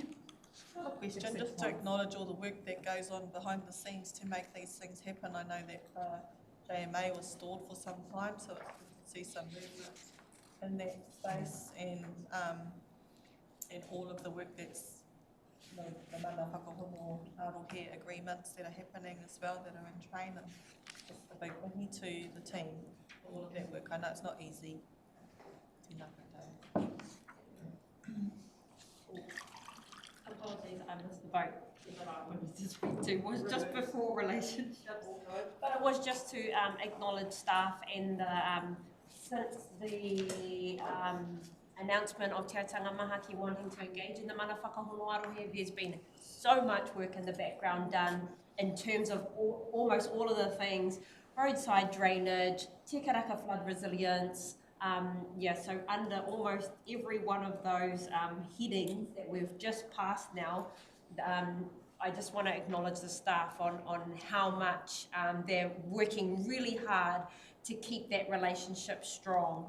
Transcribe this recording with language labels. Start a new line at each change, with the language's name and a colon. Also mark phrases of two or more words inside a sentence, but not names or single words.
English: A question, just to acknowledge all the work that goes on behind the scenes to make these things happen. I know that JMA was stalled for some time, so it's good to see some movement in that space, and all of the work that's the
Māori: mana whakahono arohe
English: agreements that are happening as well, that are in train, and just a big mihi to the team for all of that work. I know it's not easy. Apologies, I missed the boat that I wanted to speak to. Was just before relationships, but it was just to acknowledge staff and since the announcement of Te Atanga Mahaki wanting to engage in the
Māori: mana whakahono arohe,
English: there's been so much work in the background done in terms of almost all of the things: roadside drainage, Te Karaka flood resilience. So under almost every one of those headings that we've just passed now, I just want to acknowledge the staff on how much they're working really hard to keep that relationship strong.